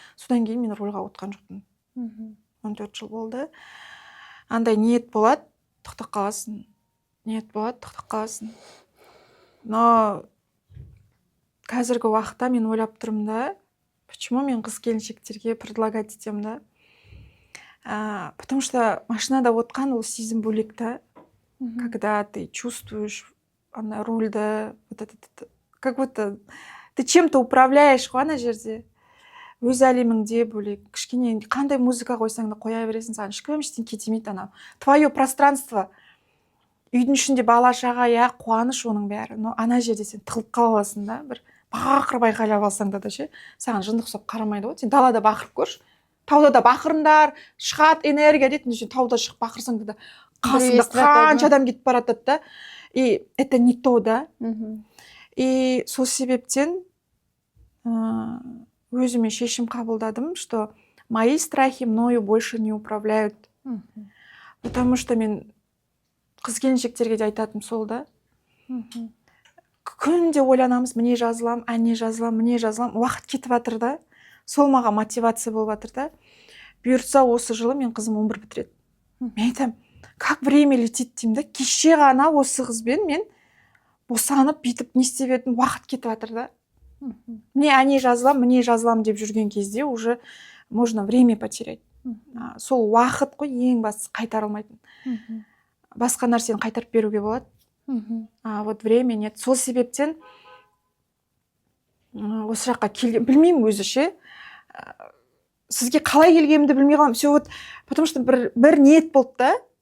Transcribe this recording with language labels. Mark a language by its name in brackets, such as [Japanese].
[Kazakh] Содан кейін мен рульға отырған жоқпын. 14 жыл болды. Андай ниет болады, тоқтап қаласың. Ниет болады, тоқтап қаласың. Но қазіргі уақытта мен ойлап тұрмын да, почему мен қыз келіншектерге предлагать етемін да? [Russian] Потому что машинада отқан ол сезім бөлек та. Когда ты чувствуешь рульді, вот это, как будто ты чем-то управляешь ғой ана жерде. [Kazakh] Өз әлеміңде бөлек. Кішкене қандай музыка қойсаң да қоя бересің, саған ешкім ештеңе кетемейді анау. Твое пространство. Үйдің ішінде бала шаға, я қуаныш оның бәрі. Но ана жерде сен тығылып қаласың да, бір бақырып айқайлап алсаң да ше, саған жындық ұқсап қарамайды ғой. Сен далада бақырып көрші. Тауда да бақырыңдар, шығады энергия дейді, сен тауда шығып бақырсаң да қасында қанша адам кетіп баратады да. [Russian] И это не то, да. И сол себептен өзіме шешім қабылдадым, что мои страхи мною больше не управляют. [Kazakh] Потому что мен қыз келіншектерге де айтатым сол да. Күнде ойланамыз, міне жазылам, әне жазылам, міне жазылам, уақыт кетіп жатыр да. Сол маған мотивация болып жатыр да. Бұйыртса осы жылы мен қызым 11 бітіреді. Мен айтам, как время летит деймін да. Кеше ғана осы қызбен мен босанып бүйтіп не істеп едім, уақыт кетіп жатыр да. Міне әне жазылам деп жүрген кезде уже можно время потерять. Сол уақыт қой ең бастысы қайтарылмайтын. Басқа нәрсені қайтарып беруге болады. Вот время нет. Сол себептен осы жаққа келген, білмеймін өзі ше. Сізге қалай келгенімді білмей қалам. Все вот, потому что бір ниет болды да.